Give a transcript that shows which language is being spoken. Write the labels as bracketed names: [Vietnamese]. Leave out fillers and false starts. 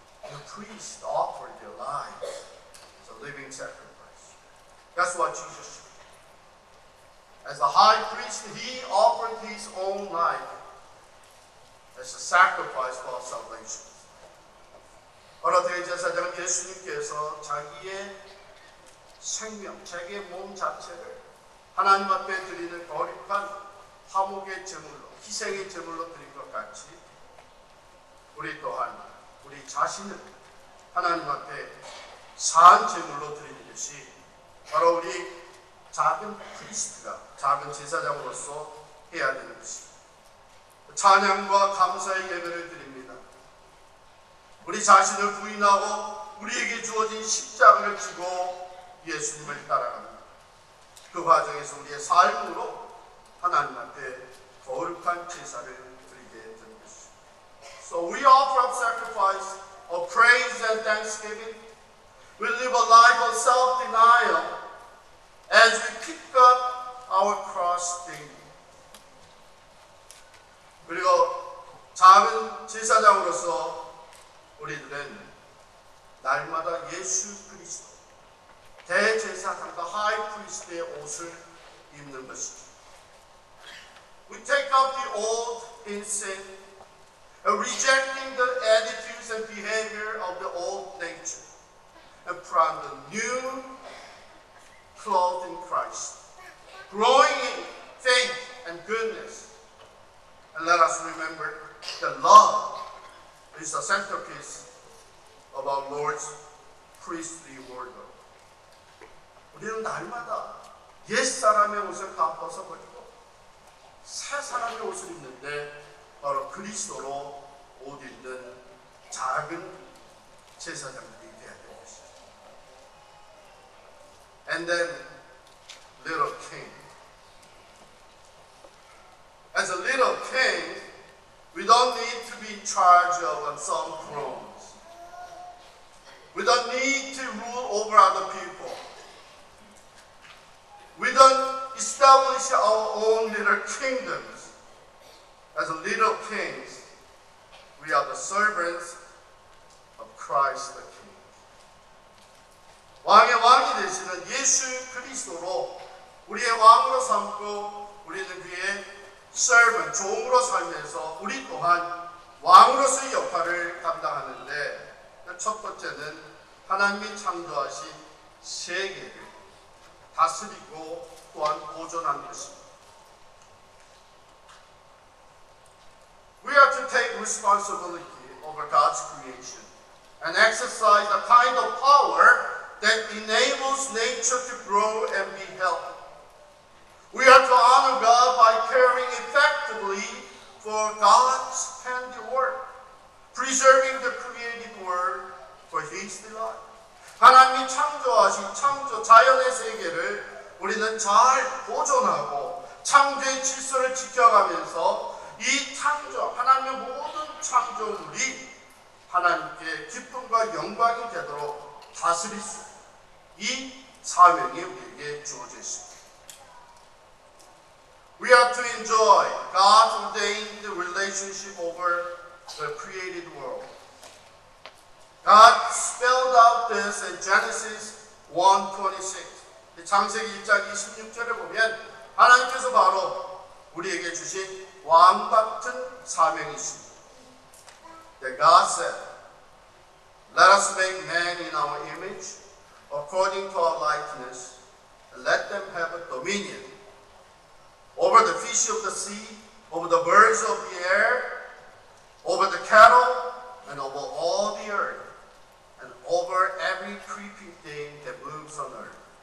[English] The priests offered their lives as a living sacrifice. That's what Jesus did. As the high priest, he offered his own life as a sacrifice for salvation. [Korean] 바로 대제사장 예수님께서 자기의 생명, 자기의 몸 자체를 하나님 앞에 드리는 거룩한 화목의 제물로, 희생의 제물로 드린 것 같이 우리 또한 우리 자신을 하나님 앞에 산 제물로 드리는 것이 바로 우리 작은 프리스트가, 작은 제사장으로서 해야 되는 것입니다. 찬양과 감사의 예배를 드립니다. 우리 자신을 부인하고 우리에게 주어진 십자가를 지고 예수님을 따라갑니다. 그 과정에서 우리의 삶으로 하나님 앞에 거룩한 제사를 드리게 되는 것입니다. [English] So we offer up sacrifice of praise and thanksgiving. We live a life of self-denial as we pick up our cross daily. [Korean] 그리고 작은 제사장으로서 우리들은 날마다 예수 그리스도 대제사장과 하이 프리스트의 옷을 입는 것이죠. [English] We take up the old in sin, rejecting the attitudes and behavior of the old nature, and put on the new clothed in Christ, growing in faith and goodness. And let us remember that love is the centerpiece of our Lord's priestly wardrobe. [Korean] 우리는 날마다 옛사람의 옷을 다 벗어버리고 새 사람의 옷을 입는데 바로 그리스도로 옷 입는 작은 제사장들이 되어야 될 것이죠. [English] And then little king. As a little king, we don't need to be in charge of some thrones. We don't need to rule over other people. We don't establish our own little kingdoms. As little kings, we are the servants of Christ the King. [Korean] 왕의 왕이 되시는 예수 그리스도로 우리의 왕으로 삼고 우리는 그의 servant, 종으로 살면서 우리 또한 왕으로서의 역할을 감당하는데 첫 번째는 하나님이 창조하신 세계를 다스리고 또한 보존하는 것입니다. [English] We are to take responsibility over God's creation and exercise a kind of power that enables nature to grow and be healthy. We are to honor God by caring effectively for God's handiwork, preserving the created world for His delight. [Korean] 하나님이 창조하신 창조 자연의 세계를 우리는 잘 보존하고 창조의 질서를 지켜가면서 이 창조, 하나님의 모든 창조물이 하나님께 기쁨과 영광이 되도록 다스릴 수 있는 이 사명이 우리에게 주어져 있습니다. [English] We are to enjoy God's ordained relationship over the created world. God spelled out this in Genesis 1:26. [Korean] 창세기 1장 26절에 보면 하나님께서 바로 우리에게 주신 왕 같은 사명이 있습니다. [English] That God said, "Let us make man in our image, according to our likeness, and let them have a dominion over the fish of the sea, over the birds of the air, over the cattle, and over all the earth, and over every creeping thing that moves on earth."